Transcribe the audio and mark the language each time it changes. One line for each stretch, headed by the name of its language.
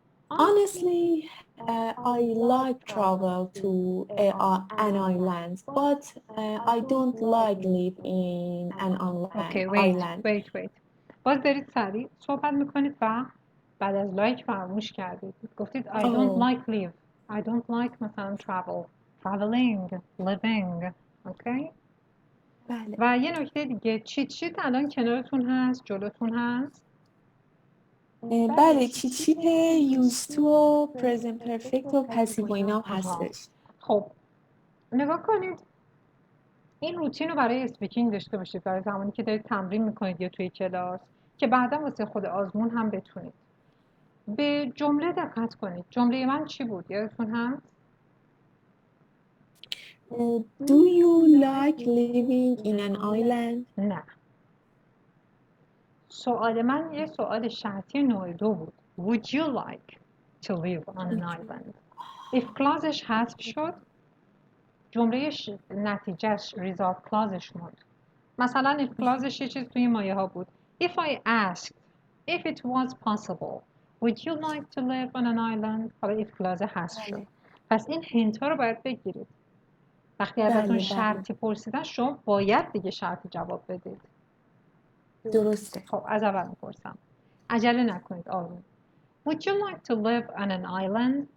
English: Honestly, I like travel to an island, but I don't like live in an Okay, island. wait.
Persian: باز دارید سریع صحبت میکنید و بعد از لایک فراموش کردید. گفتید
English: I don't Oh, like live. I don't like
Persian: مثلا
English: traveling, living. Okay?
Persian: بله. و یه نکته دیگه، چیت الان کنارتون هست، جلوتون هست. بله، چیت used to و present perfect و passive و اینا هستش. خب نگاه کنید، این روتین رو برای اسپیکینگ داشته باشید، برای زمانی که دارید تمرین میکنید یا توی کلاس، که بعدا واسه خود آزمون هم بتونید. به جمله دقت کنید. جمله من چی بود؟ یادتون هست؟
English: Do you like living in an island?
Persian: نه. سوال من یه سوال شرطی نوع 2 بود.
English: Would you like to live on an island?
Persian: If clauseش حذف شد، جمله نتیجهش result clauseش موند. مثلا if clauseش یه چیز توی مایه ها بود.
English: If I asked if it was possible, would you like to live on an island?
Persian: حالا if clause حذف شد. پس این هینت ها رو باید بگیرید. وقتی ازتون شرطی پرسیدن شما باید دیگه شرطی جواب بدید. درسته. خب از اول میپرسم. عجله نکنید، آروم.
English: Would you like to live on an island?